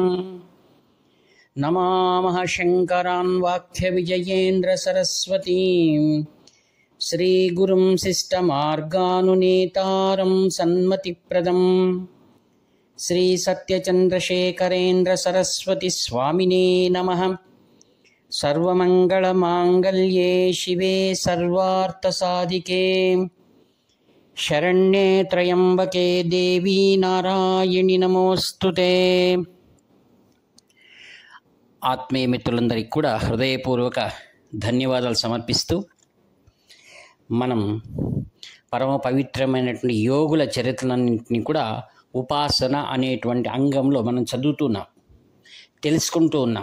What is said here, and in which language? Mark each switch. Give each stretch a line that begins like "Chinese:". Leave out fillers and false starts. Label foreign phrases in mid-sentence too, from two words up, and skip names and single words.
Sanskrit: नमामः शङ्करान् वाक्यविजयेन्द्रसरस्वतीं श्रीगुरुं शिष्टमार्गानुनेतारं सन्मतिप्रदं श्रीसत्यचन्द्रशेखरेन्द्रसरस्वतीस्वामिने नमः। सर्वमङ्गलमाङ्गल्ये शिवे सर्वार्थसाधिके शरण्ये त्र्यम्बके देवी నారాయణి నమోస్తుతే।
Telugu: ఆత్మీయ మిత్రులందరికీ కూడా హృదయపూర్వక ధన్యవాదాలు సమర్పిస్తూ మనం పరమ పవిత్రమైనటువంటి యోగుల చరిత్రలన్నింటినీ కూడా ఉపాసన అనేటువంటి అంగంలో మనం చదువుతున్నాం, తెలుసుకుంటూ ఉన్నాం.